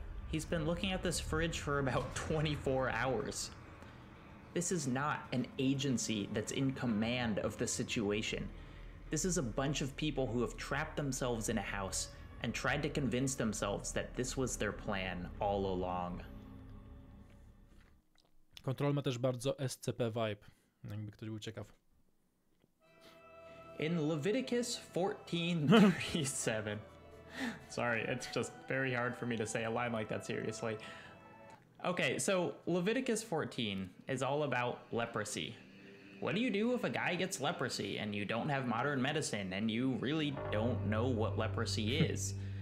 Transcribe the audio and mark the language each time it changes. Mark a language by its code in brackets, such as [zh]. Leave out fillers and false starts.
[en] He's been looking at this fridge for about 24 hours. This is not an agency that's in command of the situation. This is a bunch of people who have trapped themselves in a house and tried to convince themselves that this was their plan all along. [pl] Control ma też bardzo SCP vibe, jakby ktoś był ciekaw. [en] In Leviticus 14:37, sorry, it's just very hard for me to say a line like that seriously. Okay, so Leviticus 14 is all about leprosy. What do you do if a guy gets leprosy and you don't have modern medicine and you really don't know what leprosy is?